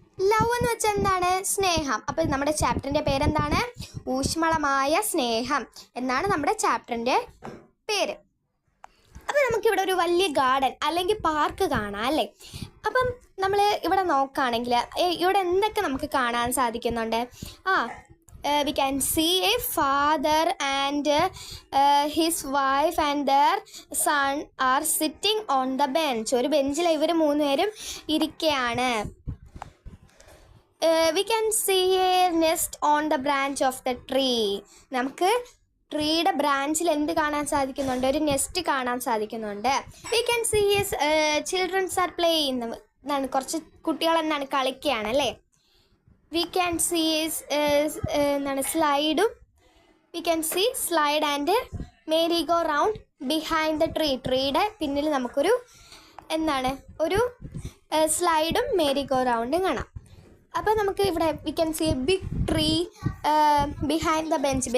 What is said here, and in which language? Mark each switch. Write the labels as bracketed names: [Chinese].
[Malayalam] Love എന്ന് വെച്ചാൽ എന്താണ്? സ്നേഹം. അപ്പോൾ നമ്മുടെ ചാപ്റ്ററിൻ്റെ പേരെന്താണ്? ഊഷ്മളമായ സ്നേഹം എന്നാണ് നമ്മുടെ ചാപ്റ്ററിൻ്റെ പേര്. അപ്പോൾ നമുക്കിവിടെ ഒരു വലിയ ഗാർഡൻ അല്ലെങ്കിൽ പാർക്ക് കാണാം അല്ലേ? അപ്പം നമ്മൾ ഇവിടെ നോക്കുകയാണെങ്കിൽ ഇവിടെ എന്തൊക്കെ നമുക്ക് കാണാൻ സാധിക്കുന്നുണ്ട്? [English] we can see a father and his wife and their son are sitting on the bench. [Malayalam] ഒരു ബെഞ്ചിൽ ഇവർ 3 പേരും ഇരിക്കുകയാണ്. [English] We can see a nest on the branch of the tree. [Malayalam] നമുക്ക് ട്രീയുടെ ബ്രാഞ്ചിൽ എന്ത് കാണാൻ സാധിക്കുന്നുണ്ട്? ഒരു നെസ്റ്റ് കാണാൻ സാധിക്കുന്നുണ്ട്. [English] We can see children are playing. [Malayalam] എന്നാണ്, കുറച്ച് കുട്ടികൾ എന്താണ് കളിക്കുകയാണ് അല്ലേ? [English] We can see [Malayalam] എന്താണ് സ്ലൈഡും. [English] We can see slide and merry go round behind the tree. [Malayalam] ട്രീയുടെ പിന്നിൽ നമുക്കൊരു എന്താണ് ഒരു സ്ലൈഡും മേരി ഗോ റൗണ്ടും കാണാം. അപ്പോൾ നമുക്ക് ഇവിടെ [English] We can see a big tree behind the bench.